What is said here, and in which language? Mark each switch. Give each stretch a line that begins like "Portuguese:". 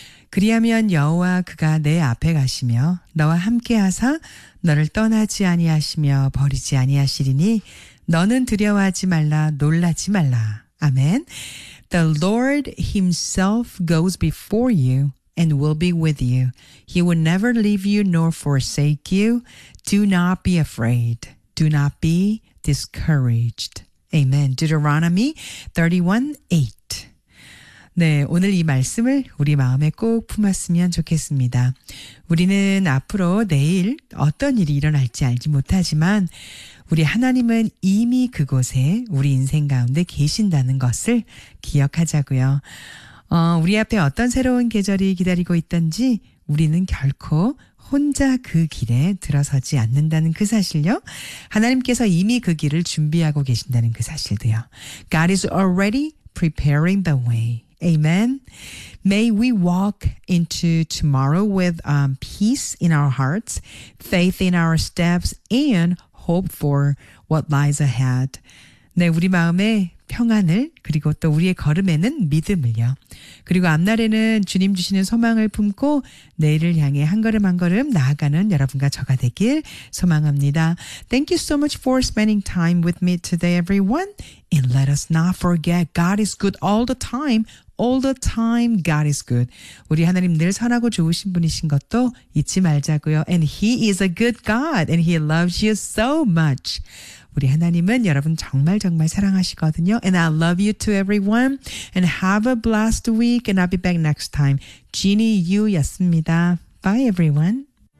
Korean: 그리하면 여호와 그가 내 앞에 가시며 너와 함께 하사 너를 떠나지 아니하시며 버리지 아니하시리니 너는 두려워하지 말라 놀라지 말라. 아멘.
English: The Lord himself goes before you and will be with you. He will never leave you nor forsake you. Do not be afraid. Do not be discouraged. Amen. Deuteronomy 31:8.
Korean: 네, 오늘 이 말씀을 우리 마음에 꼭 품었으면 좋겠습니다. 우리는 앞으로 내일 어떤 일이 일어날지 알지 못하지만 우리 하나님은 이미 그곳에 우리 인생 가운데 계신다는 것을 기억하자고요. 우리 앞에 어떤 새로운 계절이 기다리고 있던지 우리는 결코 혼자 그 길에 들어서지 않는다는 그 사실요. 하나님께서 이미 그 길을 준비하고 계신다는 그 사실도요.
English: God is already preparing the way. Amen. May we walk into tomorrow with peace in our hearts, faith in our steps, and hope for what lies ahead.
Korean: 네, 우리 마음에 평안을 그리고 또 우리의 걸음에는 믿음을요. 그리고 앞날에는 주님 주시는 소망을 품고 내일을 향해 한 걸음 한 걸음 나아가는 여러분과 저가 되길 소망합니다.
English: Thank you so much for spending time with me today, everyone. And let us not forget God is good all the time. All the time God is good.
Korean: 우리 하나님 늘 선하고 좋으신 분이신 것도 잊지 말자고요.
English: And He is a good God and He loves you so much.
Korean: 우리 하나님은 여러분 정말 정말 사랑하시거든요.
English: And I love you too, everyone. And have a blessed week. And I'll be back next time. Jeannie Yu였습니다. Bye, everyone.